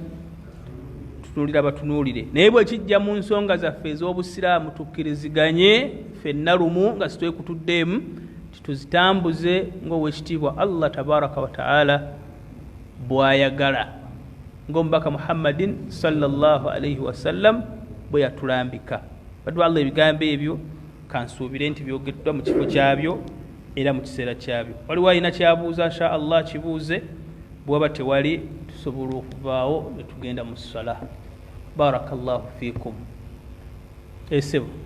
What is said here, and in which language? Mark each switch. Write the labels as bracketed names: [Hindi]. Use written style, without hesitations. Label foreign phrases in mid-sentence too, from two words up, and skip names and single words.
[Ganda] Tutunuulira batunuulire. Naye bwe kijja mu nsonga zaffe ez'obusiraamu tukkiriziganye ffenna lumu nga sitwekutuddeemu, tuzitambuze ng'owekitiibwa [Arabic] الله تبارك وتعالى [Ganda] bw'ayagala, ng'omubaka Muhammadin [Arabic] صلى الله عليه وسلم [Ganda] bwe yatulambika. Baddu Allah, ebigambo ebyo kansuubire nti byogeddwa mu kifo kyabyo era mu kiseera kyabyo. Waliwo alina kyabuuza [Arabic] إن شاء الله [Ganda] kibuuze, bw'aba tewali tusobola okuvaawo ne tugenda mu ssala. [Arabic] بارك الله فيكم. [Ganda] Esebo.